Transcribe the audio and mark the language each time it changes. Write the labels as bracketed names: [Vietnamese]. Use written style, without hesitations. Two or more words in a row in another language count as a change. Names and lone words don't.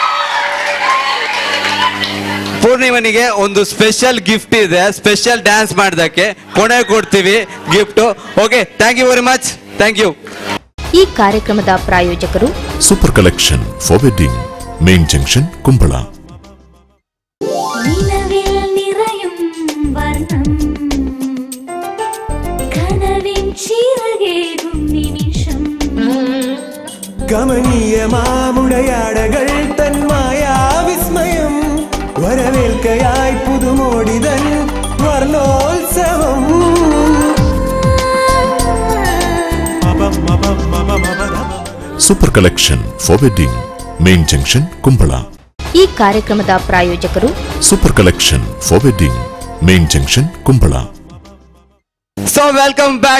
[Kannada] ಪೂರ್ಣಿಮನಿಗೆ ಒಂದು [English] special gift [Kannada] ಇದೆ, [English] special dance [Kannada] ಮಾಡಿದಕ್ಕೆ ಕೊನೆ ಕೊಡ್ತೀವಿ ಗಿಫ್ಟ್. [English] Okay, thank you very much. Thank you. [Kannada] ಈ ಕಾರ್ಯಕ್ರಮದ ಪ್ರಾಯೋಜಕರು [English] Super collection for wedding, main junction, Kumbala. [Tamil] நிலவில் நிறையும் வர்ணம் கனவின் சிறகேகும் நிமிஷம், [Malayalam] കമനീയ മാമുടയാടകൾ തന്മായാ വിസ്മയം, വരവേൽക്കയായി പുതുമോടിതൻ വർണ്ണോത്സവം. [English] Super collection for wedding, main junction, Kumbala. [Kannada] ಈ ಕಾರ್ಯಕ್ರಮದ ಪ್ರಾಯೋಜಕರು [English] Super collection for wedding, main junction, Kumbala. So welcome back.